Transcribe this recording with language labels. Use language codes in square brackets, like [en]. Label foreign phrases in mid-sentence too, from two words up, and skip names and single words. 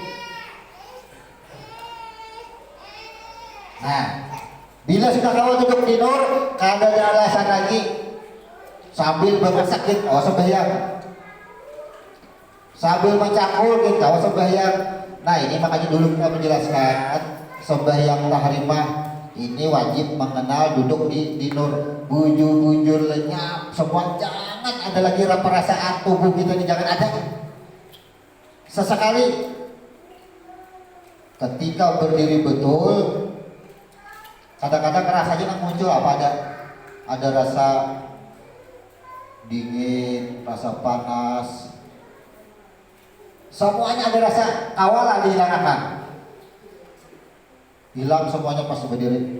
[bjn] Nah, bila sudah kawan duduk di nur, kada ada alasan lagi sambil bersakit awas sembahyang, sambil mencakul kita awas sembahyang. [id] Nah ini makanya dulu kita menjelaskan sembahyang tahrimah Ini wajib mengenal duduk di nur, bujur-bujur lenyap semua, jangan ada lagi perasaan tubuh kita ini, jangan ada. Sesekali ketika berdiri betul, kadang-kadang rasanya muncul apa, ada rasa dingin, rasa panas, semuanya ada rasa, kawalah dihilangkan, hilang semuanya pas berdiri.